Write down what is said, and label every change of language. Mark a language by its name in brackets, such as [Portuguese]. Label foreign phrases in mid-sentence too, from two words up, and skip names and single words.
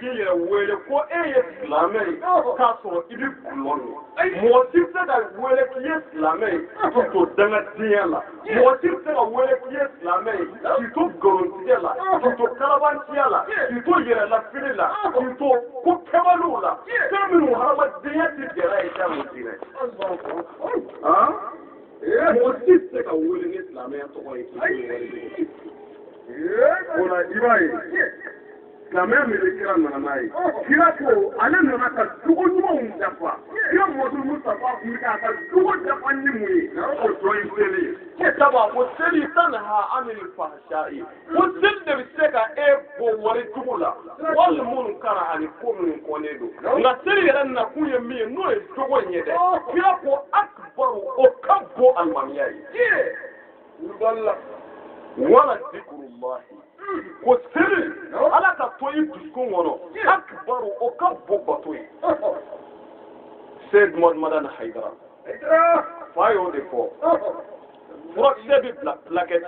[Bambara] k'i yɛrɛ wele ko e ye silamɛ ye k'a sɔrɔ i bɛ gulɔ min mɔgɔ si tɛ se ka wele k'i ye silamɛ ye k'i to dangadenya la mɔgɔ si tɛ se ka wele k'i ye silamɛ ye k'i to nkalontigɛ la k'i to kalabanciya la k'i to yɛrɛlafili la k'i to ko kɛbaliw la fɛn minnu hadamadenya tɛ gɛrɛ ye da min ti dɛ mɔgɔ si tɛ se ka wele ni silamɛya tɔgɔ ye k'i to yɛrɛ o la i b'a ye silamɛya min bɛ kira nana n'a ye kira ko ale nana ka jogo ɲumanw dafa kira Mamadu Mustafa kun bɛ k'a ka jogo dafa ni mun ye o dɔ ye seli ye sabu ko seli [Arabic] تنهى عن الفحشاء [Bambara] ko seli de bɛ se ka e bɔ wari jugu la wali minnu kara ani ko minnu kɔnnen don nka seli yɛrɛ nakun ye min ye n'o ye jogo in ye dɛ kira ko akbaru o ka bon alimamiya ye [Arabic] ولذكر الله [Bambara] ko seli ala ka to i dusukun kɔnɔ akbaru o ka bon bato ye Seyd Madan Haidara fa y'o de fɔ furakisɛ bɛ bila plakɛti